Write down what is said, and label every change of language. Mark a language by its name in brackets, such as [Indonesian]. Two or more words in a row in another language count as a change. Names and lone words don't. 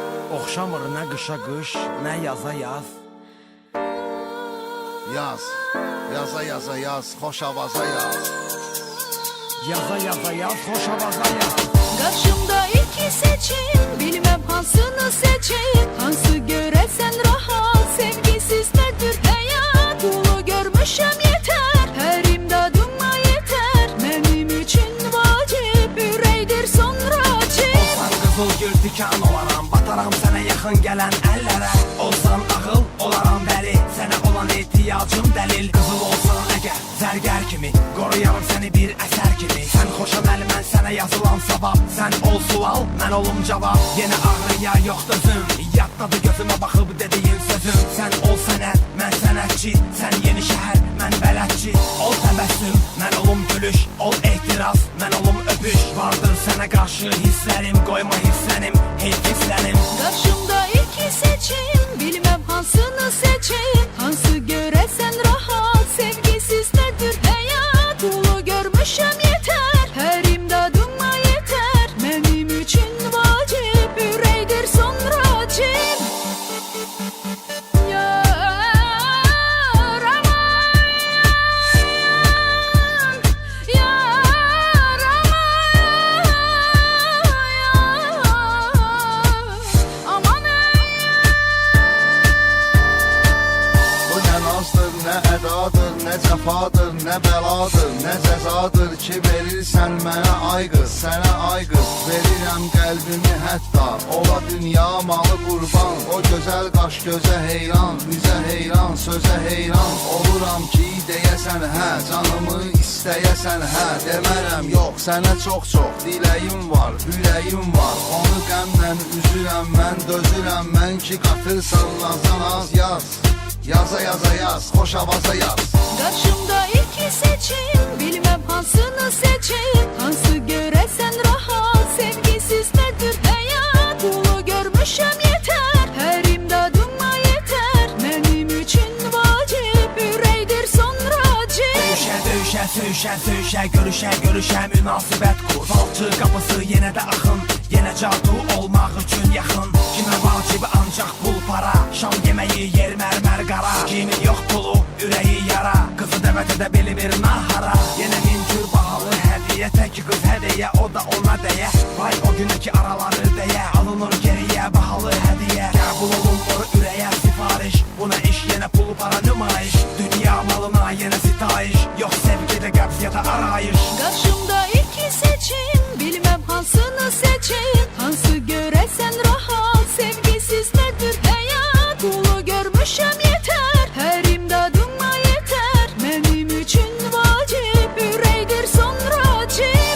[Azerbaijani] Oxşamır nə qışa qış, nə yaza yaz. Yaz, yaza yaza yaz, xoş avaza yaz. Yaza yaza yaz, xoş avaza yaz. [Turkish] Karşımda iki seçim, bilmem hansını seçeyim. Hansı göresen rahat, sevgisiz nedir hayat. Dolu görmüşem yeter, her imdadıma yeter. Benim için vacip, üreydir sonra çim. [Azerbaijani] Olsan qızıl gül dikan olaram, bataram sənə yaxın gələn əllərə. Olsan ağıl olaram bəli, sənə olan ehtiyacım dəlil. Qızıl olsan əgər, zərgər kimi, qoruyarım səni bir əsər kimi. Sən xoşam əli, mən sənə yazılan sabah. Sən ol sual, mən olum cavab. Yenə ağrıya yox dözüm, yaddadır gözümə baxıb dediyin sözüm. Sən ol sənət, mən sənətçi. Sən yeni şəhər, mən bələdçi. Ol təbəssüm, mən olum gülüş. Ol ehtiras, mən olum öpüş. Vardır sənə qarşı hisslərim, qoyma hisslənim, hey hisslənim. [Turkish] Karşımda iki seçim, bilmem hansını seçeyim. Hansı göresen rahat, sevgisiz nedir hayat. Dolu görmüşem yeter, her imdadıma yeter. Benim için vacip, üreydir sonra cim. [Azerbaijani] Yar aman, yar aman, Bu nə nazdır, nə ədadır, nə cəfadır, nə bəladır, nə cəzadır ki verirsən mənə ay qız, sənə ay qız. Verirəm qəlbimi hətta, ola dünya malı qurban. O gözəl qaş gözə heyran, üzə heyran, sözə heyran. Oluram ki deyəsən hə, canımı istəyəsən hə. Demərəm yox, sənə çox-çox diləyim var, ürəyim var. Onu qəmlə üzürəm mən, dözürəm mən ki qatırsan azan az yaz. Yaza yaza yaz, xoş avaza yaz. [Turkish] Karşımda iki seçim, bilmem hansını seçeyim. Hansı göresen rahat, sevgisiz nedir hayat. Dolu görmüşem yeter, her imdadıma yeter. Benim için vacip, üreydir sonra cim. [Azerbaijani] Döyüşə, döyüşə, söyüşə, söyüşə, görüşə, görüşə, münasibət qur. Falçı qapısı yenə də axın, yenə cadu olmaq üçün yaxın. Kimə vacibi ancaq pul para, şam yeməyi yer mərmər qara. Kimin yox pulu, ürəyi yara, qızı dəvət edə bilmir nahara. Yenə min cür bahalı hədiyyə, tək qız hədiyyə, o da ona dəyə. Vay o günəki araları deyə, alınır geriyə bahalı hədiyyə. Qəbul olunmur ürəyə sifariş, buna iş yenə pul para nümayiş. Dünya malına yenə sitayiş, yox sevgidə qəbz ya da arayış. [Turkish] Karşımda iki seçim, bilmem hansını seçeyim. Hansı göresen rahat, sevgisiz nedir hayat. Dolu görmüşem yeter, her imdadıma yeter. Benim için vacip, üreydir sonra cim.